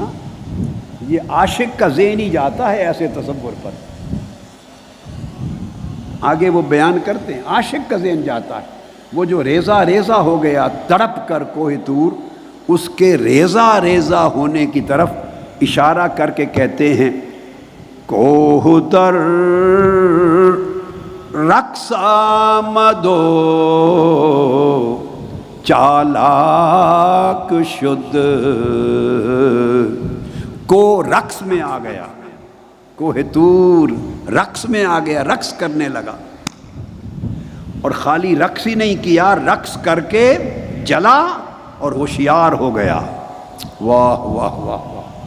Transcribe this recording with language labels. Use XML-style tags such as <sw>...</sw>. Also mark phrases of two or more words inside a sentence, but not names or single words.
<ur>یہ عاشق کا ذہن ہی جاتا ہے ایسے تصور پر. آگے وہ بیان کرتے ہیں عاشق کا ذہن جاتا ہے. وہ جو ریزہ ریزہ ہو گیا تڑپ کر کوہ طور، اس کے ریزہ ریزہ ہونے کی طرف اشارہ کر کے کہتے ہیں</ur> <fa>کوہ در رقص آمدو چالاک شد.</fa> <ur>کو رقص میں آ گیا، کوہ طور رقص میں آ گیا، رقص کرنے لگا. اور خالی رقص ہی نہیں کیا، رقص کر کے جلا اور ہوشیار ہو گیا. واہ واہ واہ واہ.</ur>